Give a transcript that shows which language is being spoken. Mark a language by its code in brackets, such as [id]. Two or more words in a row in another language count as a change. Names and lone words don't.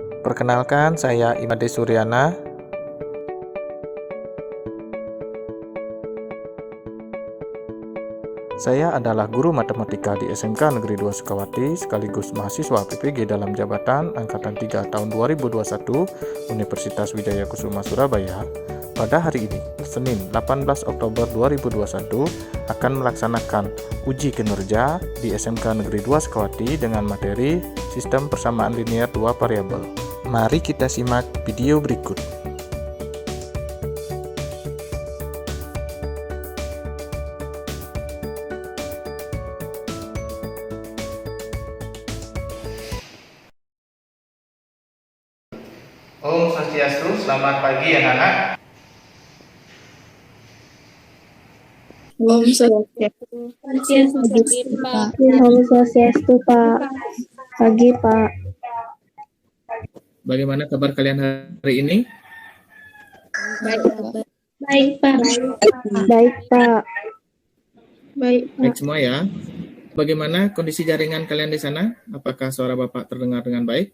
[id] Perkenalkan, saya Imade Suryana. Saya adalah guru matematika di SMK Negeri 2 Sukawati sekaligus mahasiswa PPG dalam jabatan Angkatan 3 tahun 2021 Universitas Wijaya Kusuma Surabaya. Pada hari ini, Senin 18 Oktober 2021, akan melaksanakan uji kinerja di SMK Negeri 2 Sukawati dengan materi Sistem Persamaan Linear 2 Variabel. Mari kita simak video berikut. [sa] Om Swastiastu, [id] selamat pagi anak-anak. [sa] Om Swastiastu. Om Swastiastu, [id] Pak. Pagi, Pak. Bagaimana kabar kalian hari ini? Baik, Pak. Baik, Pak. Baik, Pak. Baik, Baik semua ya. Bagaimana kondisi jaringan kalian di sana? Apakah suara Bapak terdengar dengan baik?